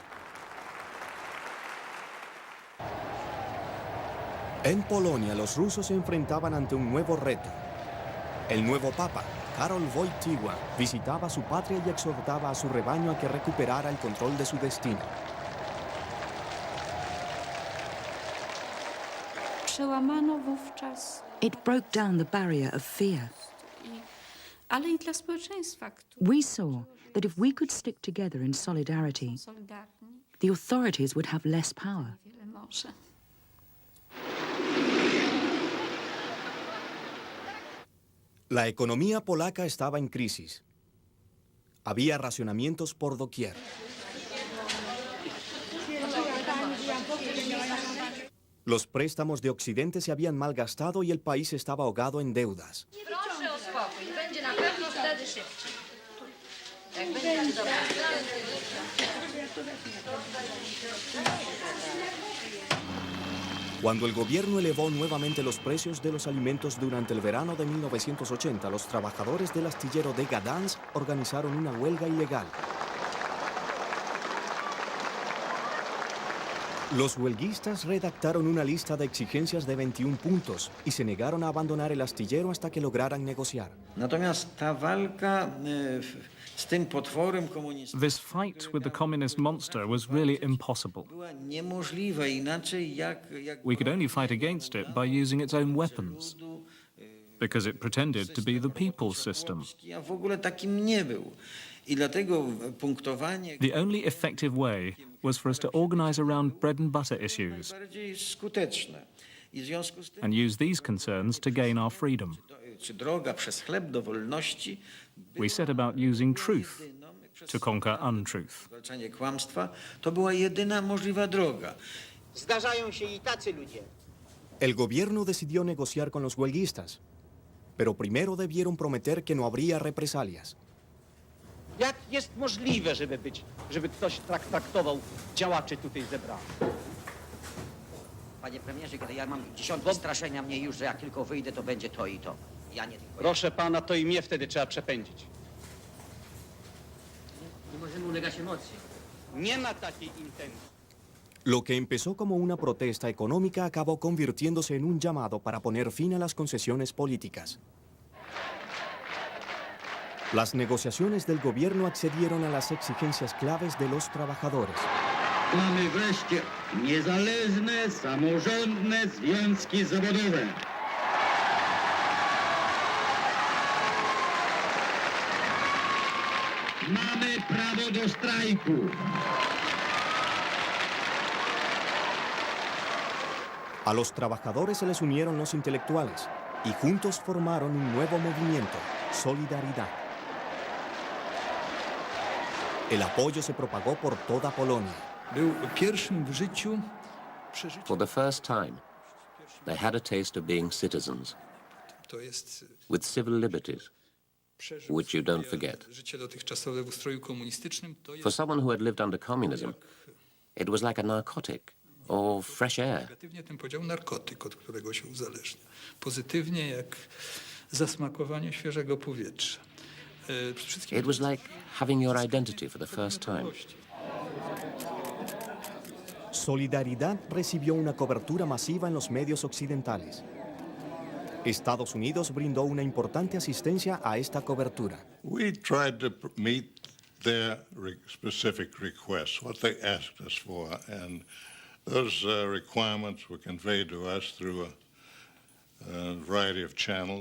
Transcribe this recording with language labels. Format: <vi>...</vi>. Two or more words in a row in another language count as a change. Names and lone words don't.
<es>En Polonia, los rusos se enfrentaban ante un nuevo reto. El nuevo papa, Karol Wojtyła, visitaba su patria y exhortaba a su rebaño a que recuperara el control de su destino.</es> <pl>Przełamano wówczas.</pl> <en>It broke down the barrier of fear.</en> <pl>Ale i dla społeczeństwa,</pl> <en>We saw that if we could stick together in solidarity, the authorities would have less power.</en> <pl>wiele może.</pl> <es>La economía polaca estaba en crisis. Había racionamientos por doquier. Los préstamos de Occidente se habían malgastado y el país estaba ahogado en deudas.</es> <pl>Proszę o spokój, będzie na pewno wtedy szybciej. Jak będzie dobrze.</pl> <es>Cuando el gobierno elevó nuevamente los precios de los alimentos durante el verano de 1980, los trabajadores del astillero de Gdansk organizaron una huelga ilegal. Los huelguistas redactaron una lista de exigencias de 21 puntos y se negaron a abandonar el astillero hasta que lograran negociar.</es> <pl>Natomiast ta walka z tym potworem komunistycznym</pl> <en>This fight with the communist monster was really impossible.</en> <pl>była niemożliwa inaczej jak</pl> <en>We could only fight against it by using its own weapons, because it pretended to be the people's system.</en> <pl>a w ogóle takim nie był. I dlatego punktowanie</pl> <en>The only effective way was for us to organize around bread and butter issues</en> <pl>bardziej skuteczne. I w związku z tym</pl> <en>and use these concerns to gain our freedom.</en> <pl>czy droga przez chleb do wolności,</pl> <en>We set about using truth to conquer untruth.</en> <pl>zwalczanie kłamstwa, to była jedyna możliwa droga. Zdarzają się i tacy ludzie.</pl> <es>El gobierno decidió negociar con los huelguistas, pero primero debieron prometer que no habría represalias.</es> <pl>Jak jest możliwe, żeby ktoś traktował działaczy tutaj zebranych? Panie premierze, kiedy ja mam dziesiątki straszenia mnie już, że jak tylko wyjdę, to będzie to i to. Ja nie tylko. Proszę pana, to i mnie wtedy trzeba przepędzić. Nie możemy ulegać emocjom. Nie ma takiej intencji.</pl> <es>Lo que empezó como una protesta económica acabó convirtiéndose en un llamado para poner fin a las concesiones políticas. Las negociaciones del gobierno accedieron a las exigencias claves de los trabajadores.</es> <pl>Mamy wreszcie niezależne, samorządne związki zawodowe. Mamy prawo do strajku.</pl> <es>A los trabajadores se les unieron los intelectuales y juntos formaron un nuevo movimiento, Solidaridad. El apoyo se propagó por toda Polonia.</es> <pl>Był pierwszym w życiu</pl> <en>For the first time, they had a taste of being citizens,</en> <pl>to jest</pl> <en>with civil liberties, which you don't forget.</en> <pl>życie dotychczasowe w ustroju komunistycznym, to</pl> <en>For</en> <pl>jest</pl> <en>someone who had lived under communism, it was like a narcotic or fresh air.</en> <pl>negatywnie ten podział narkotyk, od którego się uzależnia. Pozytywnie jak zasmakowanie świeżego powietrza.</pl> <en>It was like having your identity for the first time.</en> <es>Solidaridad recibió una cobertura masiva en los medios occidentales. Estados Unidos brindó una importante asistencia a esta cobertura.</es> <en>We tried to meet their specific requests, what they asked us for, and those requirements were conveyed to us through a variety of channels.</en>